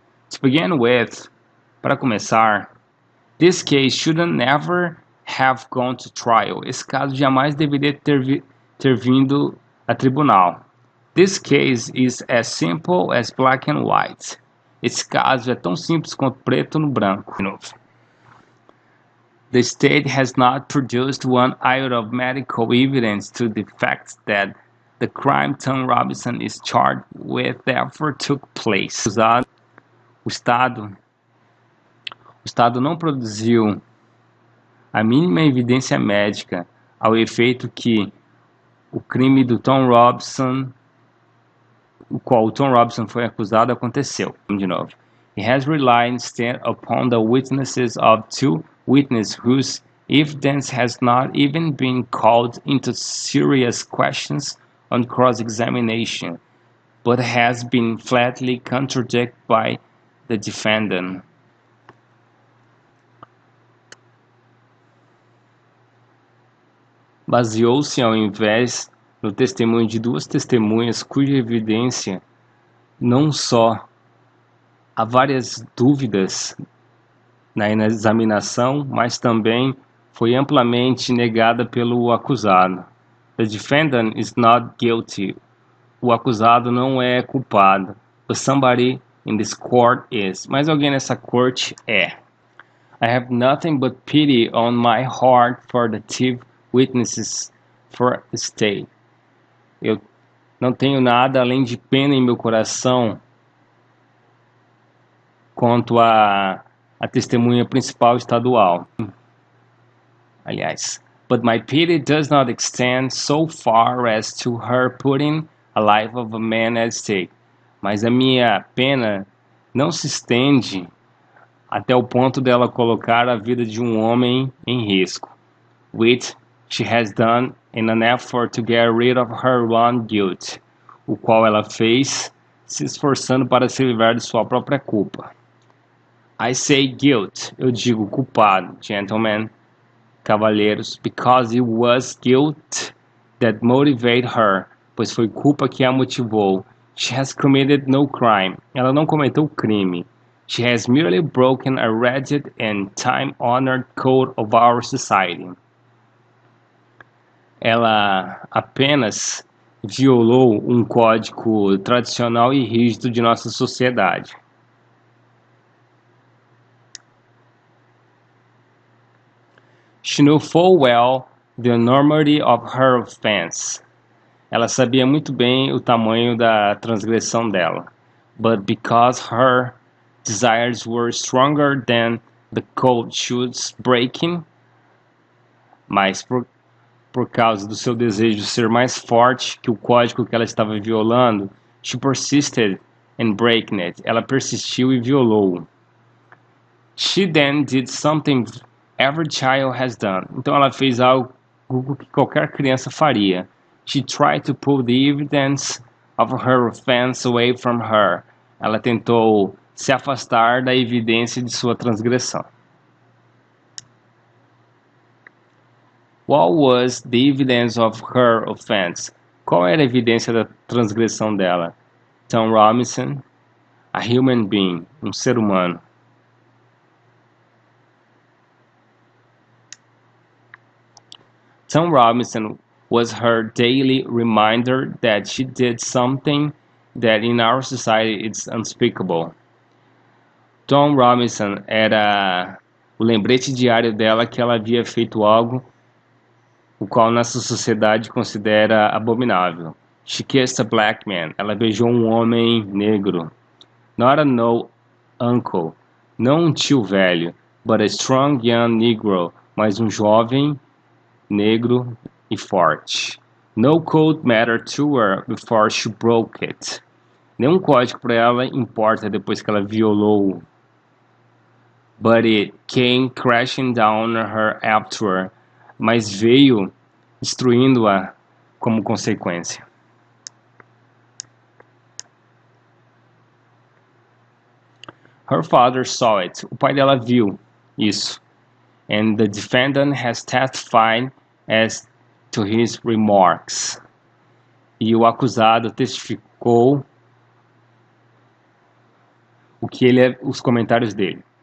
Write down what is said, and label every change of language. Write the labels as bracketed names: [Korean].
[English] To begin with, [Portuguese] para começar, [English] this case shouldn't never have gone to trial. [Portuguese] Esse caso jamais deveria ter vindo a tribunal. [English] This case is as simple as black and white. [Portuguese] Esse caso é tão simples quanto preto no branco. [English] The state has not produced one iota of medical evidence to the fact that the crime Tom Robinson is charged with therefore took place. [Portuguese] O Estado não produziu a mínima evidência médica ao efeito que o crime do Tom Robinson, o qual o Tom Robinson foi acusado, aconteceu. De novo. [English] He has relied instead upon the witnesses of two witnesses whose evidence has not even been called into serious questions on cross-examination, but has been flatly contradicted by the defendant. [Portuguese] Baseou-se ao invés no testemunho de duas testemunhas cuja evidência não só há várias dúvidas na examinação, mas também foi amplamente negada pelo acusado. [English] The defendant is not guilty. [Portuguese] O acusado não é culpado. [English] But somebody in this court is. [Portuguese] Mas alguém nessa corte é. [English] I have nothing but pity on my heart for the chief witnesses for the state. [Portuguese] Eu não tenho nada além de pena em meu coração quanto a testemunha principal estadual. [English] Aliás, but my pity does not extend so far as to her putting a life of a man at stake. [Portuguese] Mas a minha pena não se estende até o ponto dela colocar a vida de um homem em risco, [English] which she has done in an effort to get rid of her own guilt, [Portuguese] o qual ela fez se esforçando para se livrar de sua própria culpa. [English] I say guilt, [Portuguese] eu digo culpado, [English] gentlemen, [Portuguese] cavalheiros, [English] because it was guilt that motivated her, [Portuguese] pois foi culpa que a motivou. [English] She has committed no crime, [Portuguese] ela não cometeu crime. [English] She has merely broken a rigid and time-honored code of our society. [Portuguese] Ela apenas violou um código tradicional e rígido de nossa sociedade. [English] She knew full well the enormity of her offense. [Portuguese] Ela sabia muito bem o tamanho da transgressão dela. [English] But because her desires were stronger than the code she was breaking, [Portuguese] mas por causa do seu desejo de ser mais forte que o código que ela estava violando, [English] she persisted in breaking it. [Portuguese] Ela persistiu e violou. [English] She then did something every child has done. [Portuguese] Então ela fez algo que qualquer criança faria. [English] She tried to pull the evidence of her offense away from her. [Portuguese] Ela tentou se afastar da evidência de sua transgressão. [English] What was the evidence of her offense? [Portuguese] Qual era a evidência da transgressão dela? [English] Tom Robinson, a human being, [Portuguese] um ser humano. [English] Tom Robinson was her daily reminder that she did something that in our society is unspeakable. [Portuguese] Tom Robinson era o lembrete diário dela que ela havia feito algo o qual nossa sociedade considera abominável. [English] She kissed a black man. [Portuguese] Ela beijou um homem negro. [English] Not a no uncle. [Portuguese] Não um tio velho, [English] but a strong young negro. [Portuguese] Mas um jovem negro e forte. [English] No code mattered to her before she broke it. [Portuguese] Nenhum código para ela importa depois que ela violou. [English] But it came crashing down her after. [Portuguese] Mas veio destruindo-a como consequência. [English] Her father saw it. [Portuguese] O pai dela viu isso. [English] And the defendant has testified as to his remarks. [Portuguese] E o acusado testificou os comentários dele.